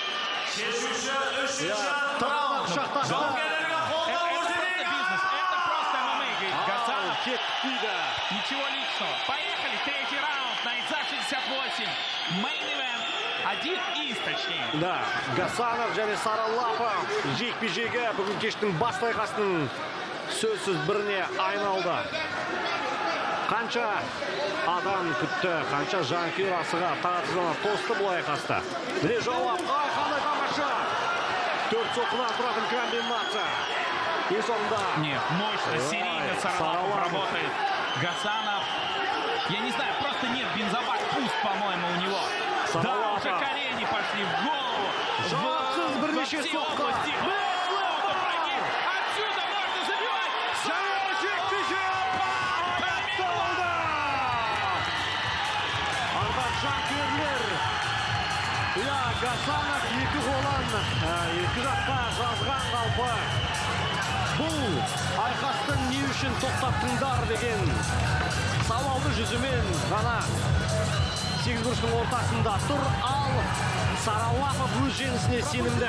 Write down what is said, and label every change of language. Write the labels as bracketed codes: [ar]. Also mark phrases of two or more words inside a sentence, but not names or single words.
[ru] Ничего личного. Поехали, третий раунд на ИТЗА 68. Мейн-ивент. Один из, точнее. [kk] Да, Гасанов және Саралапов жекпе-жегі бүгін кештің басты айқасының сөзсіз біріне айналды. Қанша адам күтті, қанша жанкүйер асыға тағатсызына тосты бұл айқаста. Міне жауап, қандай тамаша! 4 соққыдан тұратын комбинация. И соңында... [ru] Нет, мощно, серийно Саралапов работает. Гасанов, я не знаю, просто нет бензобак, пуст, по-моему, у него. Да, уже колени пошли в голову. В все области. Отсюда можно забивать. [kk] Жанкүйерлер. Гасанов екі қолын екі жаққа жазған қалпы. Бұл айқастың не үшін тоқтаттыңдар деген сауалды жүзімен ғана 8 бұрыштың ортасында тұр, ал Саралапов өз жеңісіне сенімді.